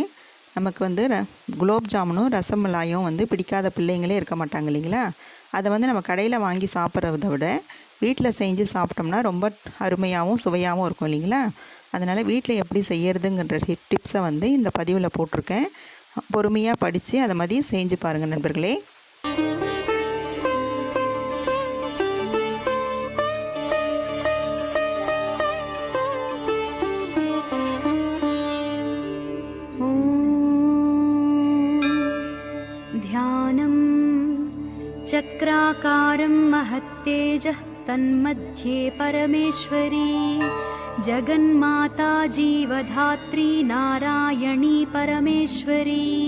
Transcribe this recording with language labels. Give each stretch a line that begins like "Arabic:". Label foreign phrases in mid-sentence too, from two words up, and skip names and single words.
Tamil: நமக்கு குலோப் ஜாமுனும் ரசமலாயும் பிடிக்காத பிள்ளைங்களே இருக்க மாட்டாங்க இல்லைங்களா? அதை நம்ம கடையில் வாங்கி சாப்பிட்றத விட வீட்டில் செஞ்சு சாப்பிட்டோம்னா ரொம்ப அருமையாகவும் சுவையாகவும் இருக்கும் இல்லைங்களா? அதனால் வீட்டில் எப்படி செய்யறதுங்கிற டிப்ஸை இந்த பதிவில் போட்டிருக்கேன். பொறுமையாக படித்து அதை மாதிரி செஞ்சு பாருங்கள் நண்பர்களே.
Sanskrit: ध्यानं चक्राकारं महत्तेजः तन्मध्ये परमेश्वरी जगन्माता जीवधात्री नारायणी परमेश्वरी